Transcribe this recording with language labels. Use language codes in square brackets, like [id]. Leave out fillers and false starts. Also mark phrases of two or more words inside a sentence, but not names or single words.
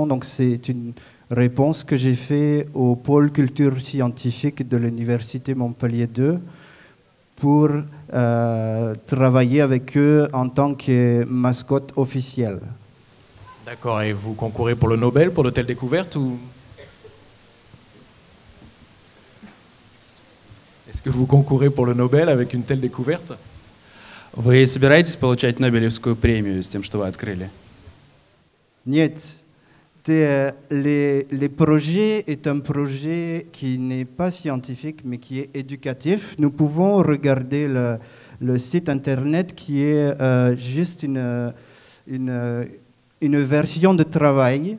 [fr] Donc c'est une réponse que j'ai faite au pôle culture scientifique de l'Université Montpellier 2 pour travailler avec eux en tant que mascotte officielle. D'accord, et vous concourez pour le Nobel, pour de telles découvertes ou... Est-ce que vous concourez pour le Nobel avec une telle découverte? [ru] Вы собираетесь получать Нобелевскую премию с тем, что вы открыли? Нет. [fr] Le projet est un projet qui n'est pas scientifique, mais qui est éducatif. Nous pouvons regarder le site internet qui est juste une version de travail.